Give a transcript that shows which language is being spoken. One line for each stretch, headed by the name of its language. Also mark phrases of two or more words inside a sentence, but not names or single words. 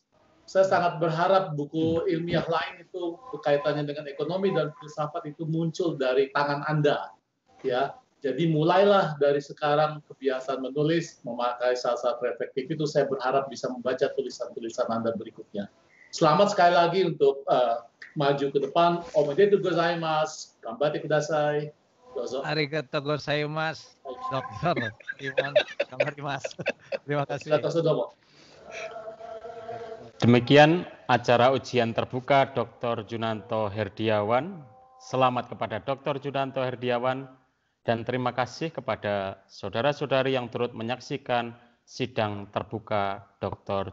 Indonesian: Saya sangat berharap buku ilmiah lain itu berkaitannya dengan ekonomi dan filsafat itu muncul dari tangan Anda. Ya, jadi mulailah dari sekarang kebiasaan menulis, memakai salah reflektif itu. Saya berharap bisa membaca tulisan-tulisan Anda berikutnya. Selamat sekali lagi untuk maju ke depan.
Japanese: おめでとうございます。頑張ってください. Dozo. ありがとうございます, Dr. Iwan.
Indonesian: Terima kasih. Demikian acara ujian terbuka Dr. Yunanto Herdiawan. Selamat kepada Dr. Yunanto Herdiawan dan terima kasih kepada saudara-saudari yang turut menyaksikan sidang terbuka Dr.